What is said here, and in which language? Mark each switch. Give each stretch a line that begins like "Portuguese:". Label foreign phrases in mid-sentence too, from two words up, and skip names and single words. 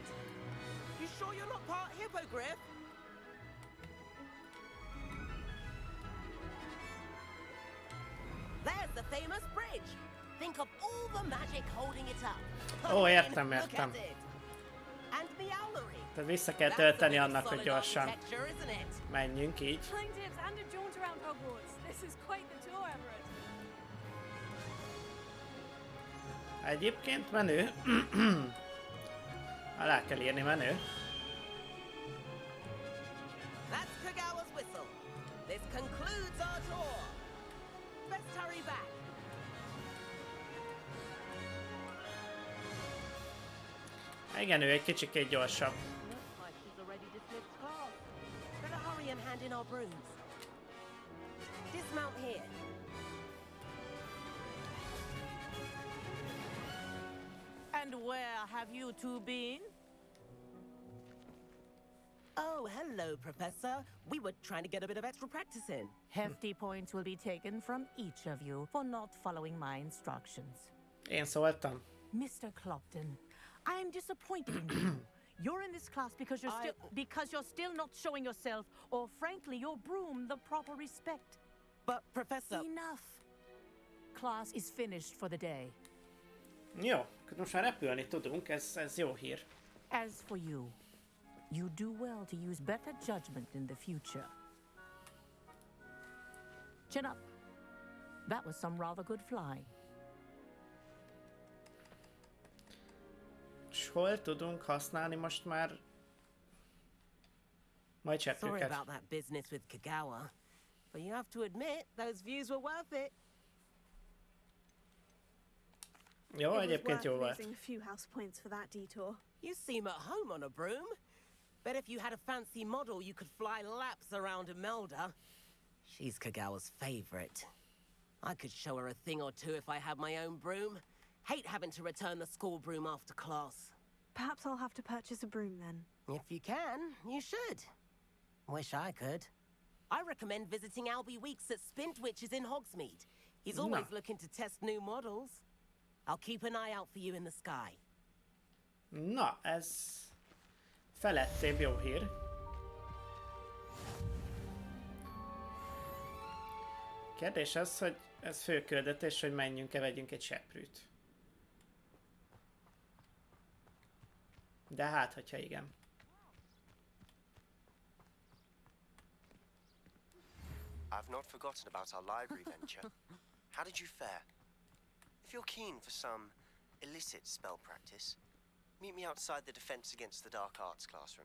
English: You sure you're not part hippogriff? There's the famous bridge. Think of all the magic holding it up. Ó, Come in,
Hungarian: értem,
English: look
Hungarian: értem.
English: at it. And the owlery.
Hungarian: Tehát vissza kell
English: That's
Hungarian: tölteni
English: a bit of
Hungarian: annak, hogy
English: solid
Hungarian: gyorsan
English: architecture, isn't it?
Hungarian: menjünk így.
English: Flying tips and a jaunt around Hogwarts. This is quite the tour, Everett.
Hungarian: Egyébként menő. Alá kell írni menő.
English: That's Kagawa's whistle. This concludes our tour. Best hurry back.
Hungarian: Igen, ő egy kicsikét gyorsabb.
English: Looks like she's already dismissed class. Better hurry and hand in our brooms. Dismount here. And where have you two been? Oh, hello, Professor. We were trying to get a bit of extra practice in. Hefty points will be taken from each of you for not following my instructions.
Hungarian: Én szóltam.
English: Mr. Clopton, I am disappointed in you. You're in this class because you're still not showing yourself, or frankly, your broom the proper respect. But, Professor... Enough. class is finished for the day.
Hungarian: Jó, akkor most már repülni tudunk, ez jó hír.
English: As for you, you do well to use better judgment in the future. Chin up. That was some rather good flying.
Hungarian: És hol tudunk használni most már majd
English: Sorry
Hungarian: cseppőket?
English: about that business with Kagawa, but you have to admit those views were worth it.
Hungarian: Jó, egyébként jó volt.
English: Losing a few house points for that detour. You seem at home on a broom. Bet if you had a fancy model, you could fly laps around Imelda. She's Kagawa's favorite. I could show her a thing or two if I had my own broom. Hate having to return the school broom after class. Perhaps I'll have to purchase a broom then. If you can, you should. Wish I could. I recommend visiting Alábbi Weeks at Spintwitch's in Hogsmeade. He's always looking to test new models. I'll keep an eye out for you in the sky.
Hungarian: Na, ez felettébb jó hír. Kérdés az, hogy ez fő küldetés, hogy menjünk-e, vegyünk egy seprűt. De hát, hogyha igen.
English: I've not forgotten about our library venture. How did you fare? If you're keen for some illicit spell practice, meet me outside the Defense Against the Dark Arts classroom.